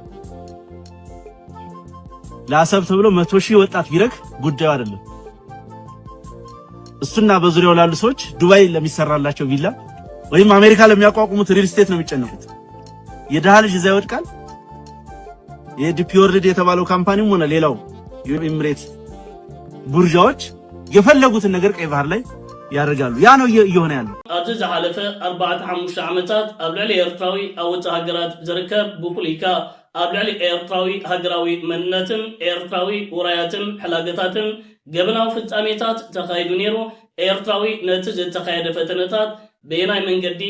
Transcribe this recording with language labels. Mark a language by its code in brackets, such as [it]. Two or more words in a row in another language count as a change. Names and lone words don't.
[am] ለአሰብ ተብሎ 100,000 ወጣት ቢረክ ጉዳዩ አይደለም። እሱና በዙሪያው ላሉ ሰዎች ዱባይ ለሚሰራላቸው ቪላ ወይም አሜሪካ ለሚያቋቁሙት [en] real estate [am] ነው የሚጨነቁት። የደሃ ልጅ እዛ ይወድቃል። የዲፒ ወርልድ የተባለው ካምፓኒም ሆነ ሌላው የኤሚሬት ቡርዣዎች የፈለጉትን ነገር ቀይ ባህር ላይ ያደርጋሉ። ያ ነው እየሆነ ያለው። [ti] ኣብዚ ዝሓለፈ 4-5 ዓመታት ኣብ ልዕሊ ኤርትራዊ ኣብ ወፃኢ ሃገራት ዝርከብ ብፍሉይካ ኣብ ልዕሊ ኤርትራዊ ሃገራዊ መንነትን ኤርትራዊ ውራያትን ሕላገታትን ገበናዊ ፍጻሜታት ተኻይዱ ነይሩ። ኤርትራዊ ነቲ ዝተኻየደ ፈተነታት ብናይ መንገዲ